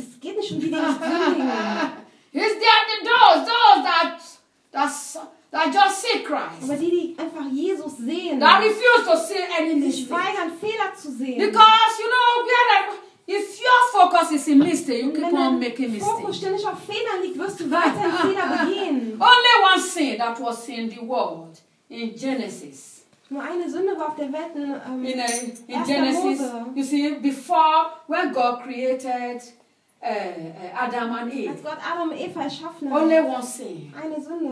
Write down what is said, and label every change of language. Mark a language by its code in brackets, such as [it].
[de] Es geht nicht um die nicht sündigen. [en] It's those that just see Christ. [de] Aber die einfach Jesus sehen. [en] That refuse to see anything. [de] Sie weigern Fehler zu sehen. [en] Because you know we are like, If your focus is in mistake, you keep on making mistakes. [de] Wenn dein Fokus ständig auf Fehler liegt, wirst du weiter in Fehler begehen. [en] Only one sin that was in the world in Genesis. [de] Nur eine Sünde war auf der Welt in Genesis. Mose. [en] You see, before when God created Adam and Eve. [de] Als Gott Adam und Eva erschaffen hat. [en] Only one sin. [de] Eine Sünde.